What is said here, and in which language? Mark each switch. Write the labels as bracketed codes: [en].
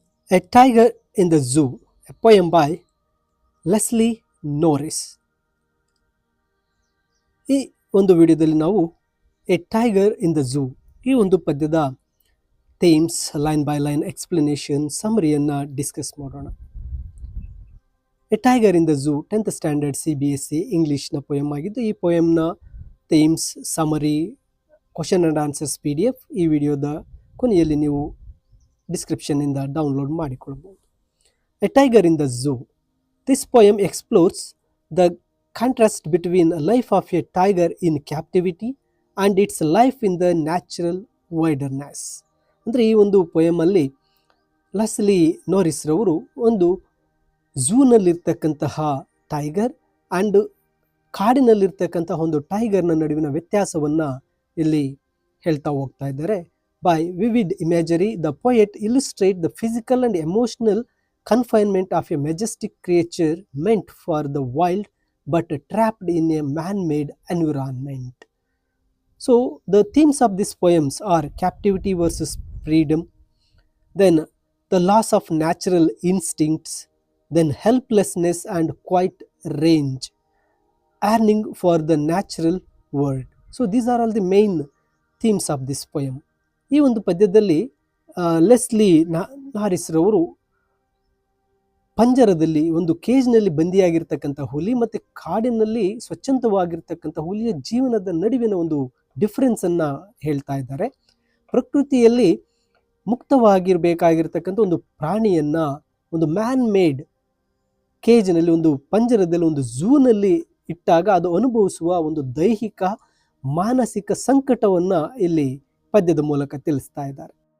[en] A Tiger in the Zoo, a poem by Leslie Norris. [kn] ಈ ಒಂದು ವಿಡಿಯೋದಲ್ಲಿ ನಾವು A tiger in the zoo ಈ ಒಂದು ಪದ್ಯದ themes, [en] line by line explanation, [kn] ಸಮರಿಯನ್ನು discuss ಮಾಡೋಣ. A tiger in the zoo 10th standard CBSE ಇಂಗ್ಲೀಷ್ನ poem ಆಗಿದ್ದು, ಈ ಪೊಯಮ್ನ themes, summary, [en] question and answers [kn] PDF ಈ ವಿಡಿಯೋದ ಕೊನೆಯಲ್ಲಿ ನೀವು ಡಿಸ್ಕ್ರಿಪ್ಷನ್ನಿಂದ ಡೌನ್ಲೋಡ್ ಮಾಡಿಕೊಳ್ಳಬಹುದು. [en] A tiger in the zoo. This poem explores the contrast between a life of a tiger in captivity and its life in the natural wilderness. [kn] ಅಂದರೆ ಈ ಒಂದು ಪೊಯಮಲ್ಲಿ Leslie ನೋರಿಸ್ ರವರು ಒಂದು ಝೂನಲ್ಲಿರ್ತಕ್ಕಂತಹ ಟೈಗರ್ ಆ್ಯಂಡ್ ಕಾಡಿನಲ್ಲಿರ್ತಕ್ಕಂತಹ ಒಂದು ಟೈಗರ್ನ ನಡುವಿನ ವ್ಯತ್ಯಾಸವನ್ನು ಇಲ್ಲಿ ಹೇಳ್ತಾ ಹೋಗ್ತಾ ಇದ್ದಾರೆ. [en] By vivid imagery, the poet illustrates the physical and emotional confinement of a majestic creature meant for the wild but trapped in a man-made environment. So the themes of these poems are captivity versus freedom, then the loss of natural instincts, then helplessness and quiet range, yearning for the natural world. So these are all the main themes of this poem. [kn] ಈ ಒಂದು ಪದ್ಯದಲ್ಲಿ Leslie ನಾರಿಸ್ ರವರು ಪಂಜರದಲ್ಲಿ ಒಂದು ಕೇಜ್ನಲ್ಲಿ ಬಂದಿಯಾಗಿರ್ತಕ್ಕಂಥ ಹುಲಿ ಮತ್ತು ಕಾಡಿನಲ್ಲಿ ಸ್ವಚ್ಛಂದವಾಗಿರ್ತಕ್ಕಂಥ ಹುಲಿಯ ಜೀವನದ ನಡುವಿನ ಒಂದು ಡಿಫ್ರೆನ್ಸನ್ನು ಹೇಳ್ತಾ ಇದ್ದಾರೆ. ಪ್ರಕೃತಿಯಲ್ಲಿ ಮುಕ್ತವಾಗಿರಬೇಕಾಗಿರ್ತಕ್ಕಂಥ ಒಂದು ಪ್ರಾಣಿಯನ್ನು ಒಂದು ಮ್ಯಾನ್ ಮೇಡ್ ಕೇಜ್ನಲ್ಲಿ, ಒಂದು ಪಂಜರದಲ್ಲಿ, ಒಂದು ಝೂನಲ್ಲಿ ಇಟ್ಟಾಗ ಅದು ಅನುಭವಿಸುವ ಒಂದು ದೈಹಿಕ ಮಾನಸಿಕ ಸಂಕಟವನ್ನು ಇಲ್ಲಿ ಪದ್ಯದ ಮೂಲಕ ತಿಳಿಸ್ತಾ ಇದ್ದಾರೆ.